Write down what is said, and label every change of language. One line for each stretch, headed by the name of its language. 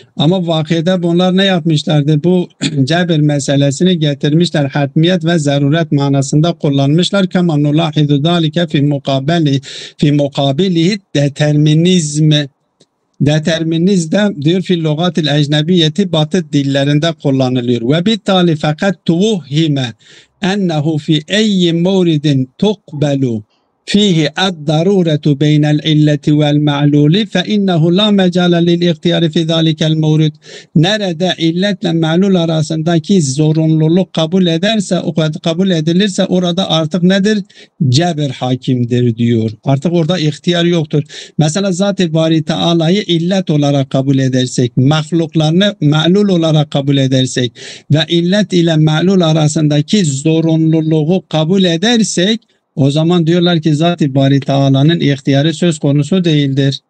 Turkish: Ama vakıda bunlar ne yapmışlardı? Bu cebir meselesini getirmişler. Hatmiyet ve zaruret manasında kullanmışlar.
Arabic: Kema nulahidu zalike fi mukabilihi
Turkish: determinizm. Determinizm diyor
Arabic: fil lugatil ecnebiyeti
Turkish: batı dillerinde kullanılıyor.
Arabic: Ve bittali fakat tuvuhime ennehu fi eyyi mevridin tukbelu فيه الضرورة بين العلة والمعلول فإنه لا مجال للاختيار في ذلك المورد.
Turkish: Nerede illetle ma'lul arasındaki zorunluluk kabul edilirse orada artık nedir? Cebir hakimdir diyor. Artık orada ihtiyar yoktur. Mesela Zat-ı Bari Teala'yı illet olarak kabul edersek, mahluklarını ma'lul olarak kabul edersek ve illet ile ma'lul arasındaki zorunluluğu kabul edersek, o zaman diyorlar ki Zat-ı Bari Teala'nın ihtiyarı söz konusu değildir.